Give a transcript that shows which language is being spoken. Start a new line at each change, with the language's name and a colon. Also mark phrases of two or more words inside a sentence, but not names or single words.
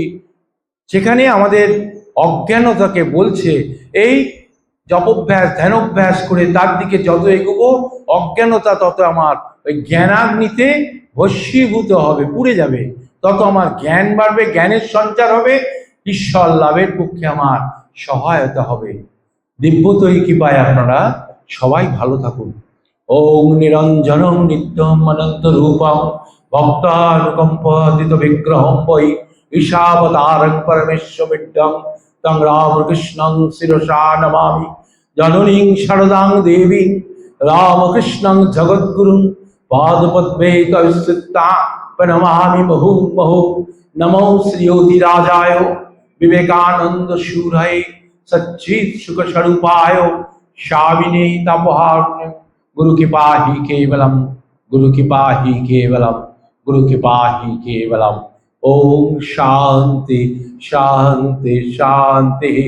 Bangla: সেখানে আমাদের অজ্ঞানতাকে বলছে, এই জপভ্যাস ধ্যানাভ্যাস করে তার দিকে যত এগোবো, অজ্ঞানতা তত আমার ওই জ্ঞানাগ্নিতে ভস্মীভূত হবে, পুড়ে যাবে, তত আমার জ্ঞান বাড়বে, জ্ঞানের সঞ্চার হবে, ঈশ্বর লাভের পক্ষে আমার সহায়তা হবে। দিব্যতরী কৃপায় আপনারা সবাই ভালো থাকুন।
Sanskrit: ওম নিরঞ্জনম নিত্যম অনন্ত রূপম ভক্তানুকম্পাদিত বিগ্রহম বৈ ঈশাবতারং পরমেশ্বরবিদ্যং তং রামকৃষ্ণং শিরসা নমামি। জননীং শারদাং দেবীং রামকৃষ্ণং জগদ্গুরুং পাদপদ্মে তবিস্মৃতা প্রণমামি মুহুর্মুহুঃ। নমো শ্রীয়োগীরাজায় विवेकानंद शूरय सच्चित सुख स्वरूपाय शाविने तपोहारण्य। गुरु कृपा ही केवलम, गुरु कृपा ही केवलम, गुरु कृपा ही केवलम। ओम शांति शांति शांति।